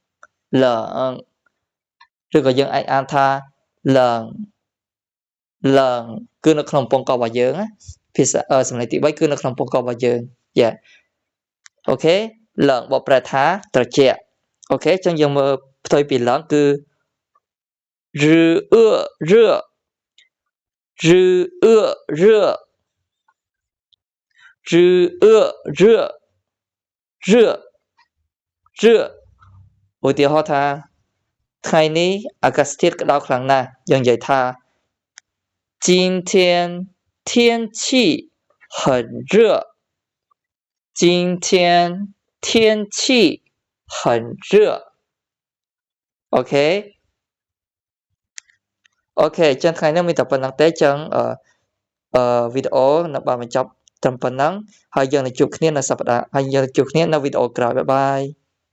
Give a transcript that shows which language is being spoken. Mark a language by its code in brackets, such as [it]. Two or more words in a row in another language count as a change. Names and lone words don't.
[km] ឬក៏យើងអាចអានថាលឹងគឺនៅក្នុងពងករបស់យើងណាភាសាសំឡេងទី3គឺនៅក្នុងពងករបស់យើងយ៉ាអូខេលឹងបកប្រែថាត្រជាក់អូខេចឹងយើងមើលផ្ទុយពីលឹងគឺ [zh] 日热 [km] ឧទាហរណ៍ថាថ្ងៃនេះអាកាសធាតុក្តៅខ្លាំងណាស់យើងនិយាយថា [zh] 今天天气很热今天天气很热 [km] អូខេ ចឹងថ្ងៃនេះមានតែប៉ុណ្្នឹងទេចឹងវីដេអូនៅបានបញ្ចប់ត្រឹមប៉ុណ្ណឹងហើយយើងនឹងជួបគ្នានៅសប្តាហ៍ហើយយើងជួបគ្នានៅវីដេអូក្រោយបាយបាយ